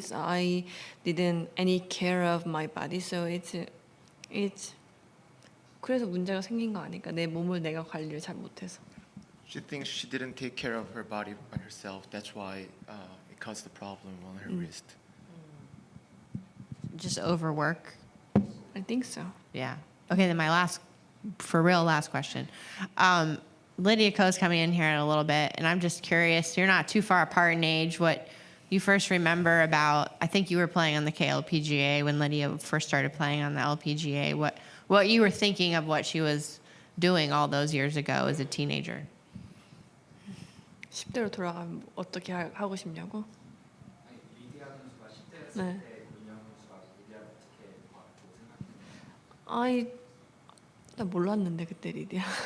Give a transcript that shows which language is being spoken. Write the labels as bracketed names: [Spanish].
[English] So I didn't any care of my body. So it's [Korean] 그래서 문제가 생긴 거 아닐까? 내 몸을 내가 관리를 잘 못해서. [English] She thinks she didn't take care of her body by herself. That's why it caused the problem on her wrist. Just overwork? I think so. Yeah. Okay, then my last question. Lydia Ko's coming in here in a little bit, and I'm just curious, you're not too far apart in age, what you first remember about, I think you were playing on the KLPGA when Lydia first started playing on the LPGA, what you were thinking of what she was doing all those years ago as a teenager? [Korean] 10대로 돌아가면 어떻게 하고 싶냐고? 네. 나 몰랐는데 그때 리디아.